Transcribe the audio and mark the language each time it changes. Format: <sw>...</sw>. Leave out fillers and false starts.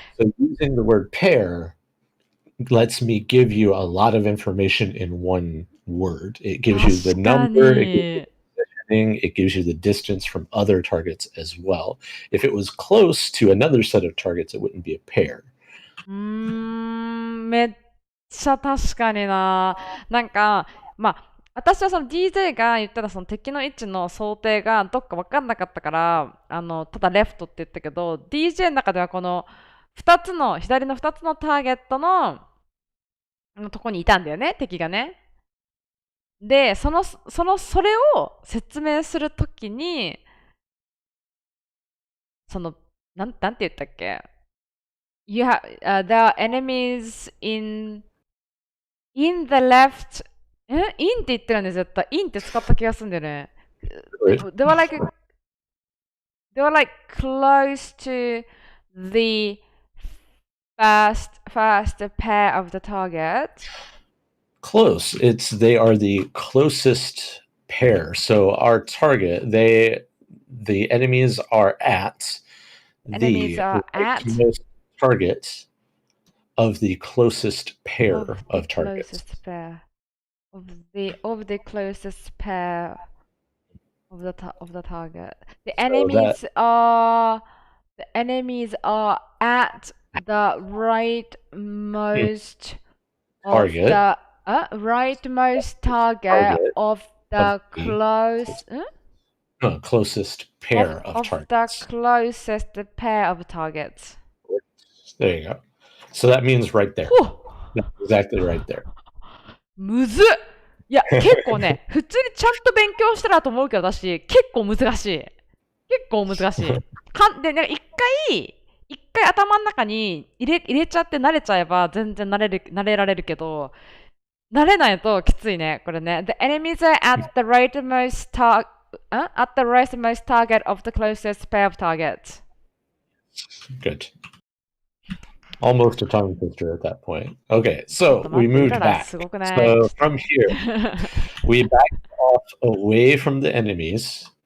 <en>So using the word pair lets me give you a lot of information in one word. It gives you the</en> <ja>確か</ja> <en>number, it gives you</en> <ja>に。</ja> <en>it gives you the distance from other targets as well. If it was close to another set of targets, it wouldn't be a pair.</en> <ja>めっちゃ確かにな。なんか、私はその DJ が言ったらその敵の位置の想定がどっか分かんなかったから、ただレフトって言ったけど、DJ の中ではこの左の2つのターゲットのとこにいたんだよね、敵がね。で、それを説明するときに、なんて言ったっけ there are enemies in the left. in って言ってるんで絶対。in って使った気がするんだよね。</ja> <en>They were like close to the first pair of the target. Close. They are the closest pair. So our target, the enemies are at the rightmost target of the closest pair of targets. Closest pair of the closest pair of the target. The enemies are at the rightmost target rightmost target of the closest pair of targets. The closest pair of targets. There you go. So that means right there. That's exactly right there.</en> <ja>むずっ。いや、結構ね、普通にちゃんと勉強したらと思うけど、私、結構難しい。で、なんか一回頭の中に入れちゃって慣れちゃえば全然慣れられるけど、慣れないときついね、これね。</ja> <en>The enemies are at the rightmost target of the closest pair of targets. Good. Almost a tongue twister at that point. Okay, so we moved back. So from here, we backed off away from the enemies.</en>